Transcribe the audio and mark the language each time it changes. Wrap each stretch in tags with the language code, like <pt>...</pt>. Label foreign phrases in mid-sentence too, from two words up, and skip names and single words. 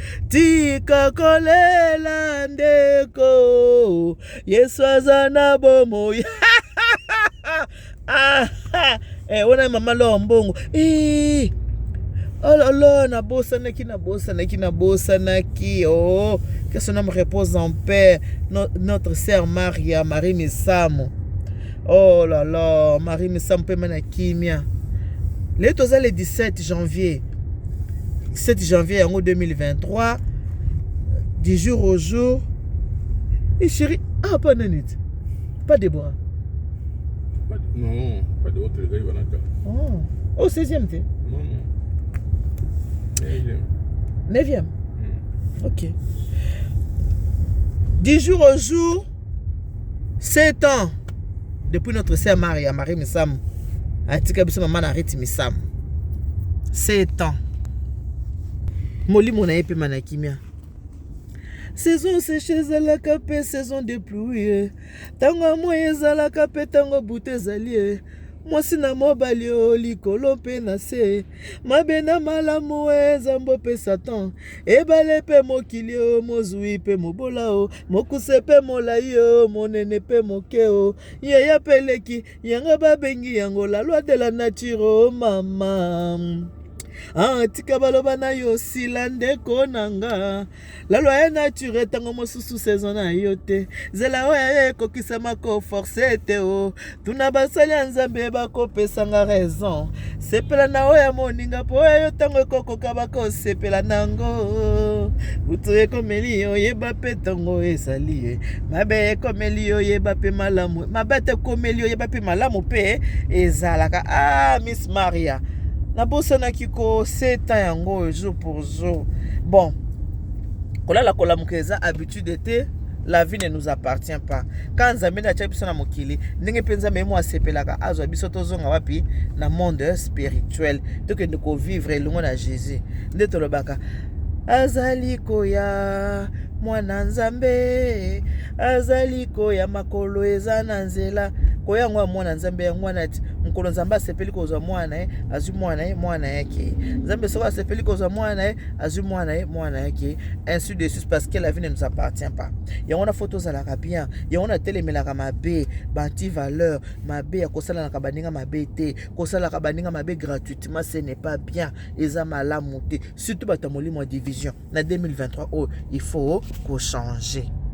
<ln>Tika kolela ndeko, Yesu aza na bomoi. Ah, ah. Eh, wana mama lo mbongo. Eh.</ln> <fr>Oh là là,</fr> <ln>nabosanaki, nabosanaki, nabosanaki. Oh,</ln> <fr>que son âme repose en paix. No-, notre sœur Maria, Marie Misamo. Oh là là,</fr> <ln>Marie Misamo mpe mana kimia. Lelo toza</ln> <fr>le dix-sept janvier. Dix-sept janvier</fr> <ln>yango deux mille vingt-trois.</ln> <fr>Du jour au jour. Et chérie, ah, pas Nanette. Pas Déborah. Pas de, non, pas de autre gars, il va Oh, oh, seizième t'es Non, non. Neuvième. Neuvième. Hmm. Ok. Du jour au jour, sept ans. Depuis notre sœur Maria, Marie Misam.</fr> <ln>Atika biso maman na Rite Misam.</ln> <fr>Sept ans.</fr> <ln>Molimo na ye pe mana kimia.</ln> <fr>Saison sèche</fr> <ln>ezalaka pe</ln> <fr>saison de pluie.</fr> <ln>Tango ya moi ezalaka pe tango butu ezali, eh. Mwasi na mobali, oh, likolo mpe na se. Mabe na malamu, eh, Nzambe mpe Satan. Ebale mpe mokili, oh, mozwi mpe mobola, oh. Mokuse mpe molai, oh, monene mpe moke, oh. Yaya mpe leki, yanga babengi yango</ln> <fr>la loi de la nature,</fr> <ln>oh, mama. Ah, tika baloba na yo sila ndeko na nga.</ln> <fr>La loi</fr> <ln>ya nature, tango mosusu saison na yo te. Zela oyo ya ekokisama ko force te, oh. Tuna basali ya Nzambe bakopesa nga raison. Sepela na oyo ya moninga po oyo tango ekokoka bakosepela nango. Butu ekomeli yo, yeba pe tango ezali ye. Mabe ekomeli yo, yeba pe malamu. Mabe te komeli yo, yeba pe malamu pe ezalaka. Ah, Miss Maria. Nabosanaki ko sept ans yango</ln> <fr>jour pour jour.</fr> <ln>Bon. Kolala kolamuka eza habitude te,</ln> <fr>la vie ne nous appartient pas.</fr> <ln>Quand Nzambe na tia biso na mokili, ndenge mpe Nzambe ye mo asepelaka, azwa biso tozonga wapi?</ln> <fr>Na monde spirituel.</fr> <ln>Tokende kovivre elongo na Jésus. Nde tolobaka, "Azali koya, mwana Nzambe, azali koya, makolo eza na nzela." Koya yango ya mwana Nzambe, yango wana ati, mokolo Nzambe asepeli kozwa mwana ye, azwi mwana ye, mwana ye ke. Nzambe soko asepeli kozwa mwana ye, azwi mwana ye, mwana ye ke.</ln> <fr>Ainsi de suite, parce que la vie ne nous appartient pas.</fr> <ln>Yango wana faut tozalaka bien. Yango wana telemelaka mabe, banti valeur, mabe ya kosalanaka baninga mabe te, kosalaka baninga mabe gratuitement,</ln> <fr>ce n'est pas bien.</fr> <ln>Eza malamu te. Surtout bato ya molimo ya division. Na deux mille vingt-trois, oh,</ln> <fr>il faut</fr> <ln>ko changer.</ln>